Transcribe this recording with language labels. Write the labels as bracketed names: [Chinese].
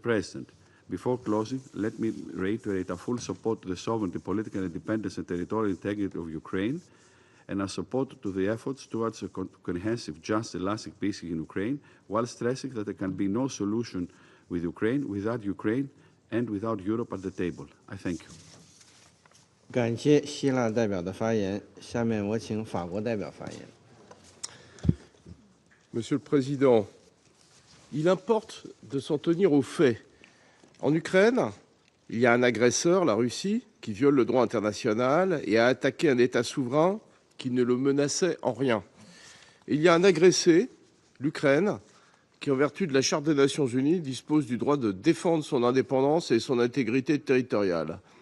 [English] President, before closing, let me reiterate our full support to the sovereignty, political independence, and territorial integrity of Ukraine, and our support to the efforts towards a comprehensive, just, and lasting peace in Ukraine, while stressing that there can be no solution with Ukraine and without Europe at the table. I thank you. [Chinese] 感谢希腊代表的发言。下面我请法国代表发言。 [French] Monsieur le Président, il importe de s'en tenir aux faits. En Ukraine, il y a un agresseur, la Russie, qui viole le droit international et a attaqué un État souverain qui ne le menaçait en rien. Et il y a un agressé, l'Ukraine, qui, en vertu de la Charte des Nations Unies, dispose du droit de défendre son indépendance et son intégrité territoriale.